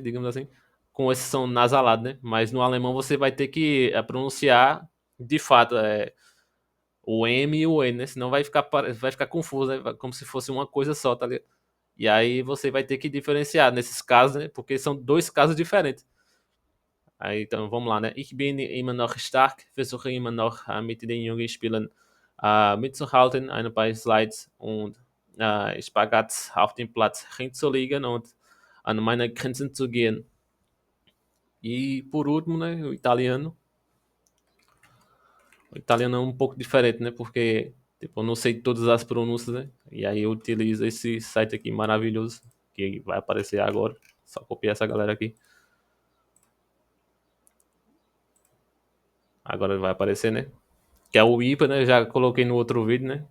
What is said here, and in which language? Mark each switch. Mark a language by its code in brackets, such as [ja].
[pt] Digamos assim, com exceção nasalado, né? Mas no alemão você vai ter que pronunciar de fato o M e o N, né? Senão vai ficar confuso, né? Como se fosse uma coisa só, tá ligado? E aí você vai ter que diferenciar nesses casos, né? Porque são dois casos diferentes. Aí, então vamos lá, né? [de] Ich bin immer noch stark, versuche immer noch mit den jungen Spielern mitzuhalten, ein paar Slides und Spagats auf dem Platz hinzulegen und an meine Grenzen zu gehen. [pt] E por último, né, o italiano. O italiano é um pouco diferente, né? Porque tipo, eu não sei todas as pronúncias, né? E aí eu utilizo esse site aqui maravilhoso que vai aparecer agora. Só copiar essa galera aqui. Agora vai aparecer, né? Que é o IPA, né? Já coloquei no outro vídeo, né?